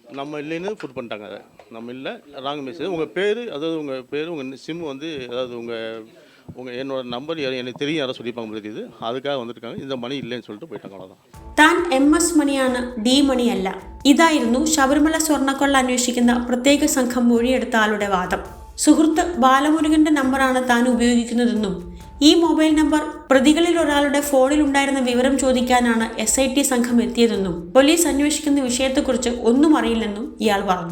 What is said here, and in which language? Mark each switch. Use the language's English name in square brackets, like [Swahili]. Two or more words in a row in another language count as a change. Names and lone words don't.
[Tamil] நம்ம இல்லைன்னு புட் பண்ணிட்டாங்க. அதை நம்ம இல்லை, [English] wrong message. [Tamil] உங்கள் பேர், அதாவது உங்கள் பேர், உங்கள் சிம் வந்து, அதாவது என்னோட நம்பர் எனக்கு தெரியும், யாரோ சொல்லியிருப்பாங்க தெரியுது, அதுக்காக வந்துருக்காங்க. இந்த மணி இல்லைன்னு சொல்லிட்டு போயிட்டாங்க. അவ்வளോதான். [Malayalam] താൻ MS മണിയാണ്, D മണിയല്ല. ഇതായിരുന്നു ശബരിമല സ്വർണ്ണക്കൊള്ള അന്വേഷിക്കുന്ന പ്രത്യേക സംഘം മൊഴിയെടുത്ത ആളുടെ വാദം. സുഹൃത്ത് ബാലമുരുകന്റെ നമ്പറാണ് താൻ ഉപയോഗിക്കുന്നതെന്നും ഈ മൊബൈൽ നമ്പർ പ്രതികളിൽ ഒരാളുടെ ഫോണിൽ ഉണ്ടായിരുന്ന വിവരം ചോദിക്കാനാണ് SIT സംഘം എത്തിയതെന്നും പോലീസ് അന്വേഷിക്കുന്ന വിഷയത്തെക്കുറിച്ച് ഒന്നും അറിയില്ലെന്നും ഇയാൾ പറഞ്ഞു.